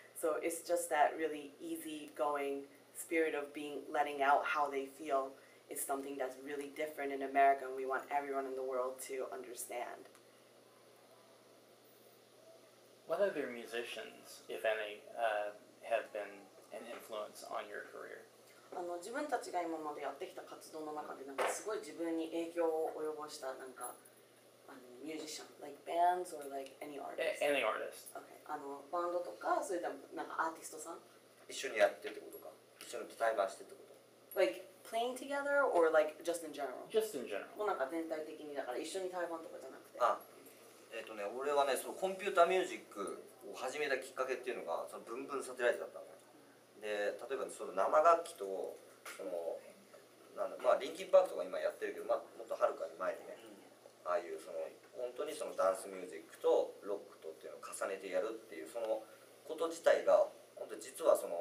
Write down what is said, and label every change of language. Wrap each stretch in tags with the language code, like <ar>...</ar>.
<en>So it's just that really easygoing spirit of letting out how they feel is something that's really different in America, and we want everyone in the world to understand. What other musicians, if any, have been an influence on your career?</en> <ja>自分たちが今までやってきた活動の中ですごい自分に影響を及ぼしたミュージシャン、</ja> <en>bands or any artist? Any artist. Okay.</en> <ja>バンドとか、それともアーティストさん？一緒にやってってことか。一緒に対バンしてってこと。</ja> <en>Playing together or just in general? Just in general.</en> <ja>もう全体的にだから一緒に対バンとかじゃなくて。俺はね、コンピューターミュージックを始めたきっかけっていうのがブンブンサテライトだったのね。で、例えば生楽器とリンキンパークとか今やってるけど、もっとはるかに前にね、ああいう本当にダンスミュージックとロックとっていうのを重ねてやるっていうこと自体が本当に実は</ja>